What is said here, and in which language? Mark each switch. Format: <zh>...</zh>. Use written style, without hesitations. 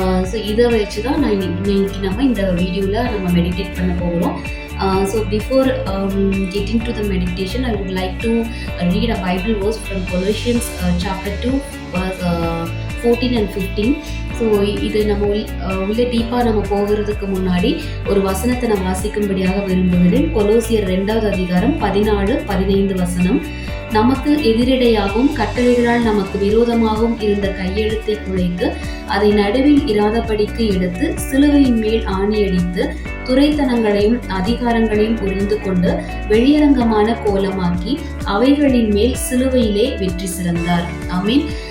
<ta>So இதை வச்சு தான் இன்னைக்கு நம்ம இந்த வீடியோவில் நம்ம மெடிடேட் பண்ண போகிறோம்.</ta> <en>So before getting to the meditation, I would like to read a Bible verse from Colossians chapter 2 verse 14 and 15.</en> <ta>So இது நம்ம உள்ள டீப்பாக நம்ம போகிறதுக்கு முன்னாடி ஒரு வசனத்தை நான் வாசிக்கும்படியாக விரும்புகிறேன். கொலோசியர் 2வது அதிகாரம் 14-15 வசனம். நமக்கு எதிரிடையாகவும் கட்டளைகளால் நமக்கு விரோதமாகவும் இருந்த கையெழுத்தை குலைத்து அதை நடுவில் இராதபடிக்கு எடுத்து சிலுவையின் மேல் ஆணியடித்து துரைத்தனங்களையும் அதிகாரங்களையும் புரிந்து கொண்டு வெளியரங்கமான கோலமாக்கி அவைகளின் மேல் சிலுவையிலே வெற்றி சிறந்தார். ஆமீன்.</ta>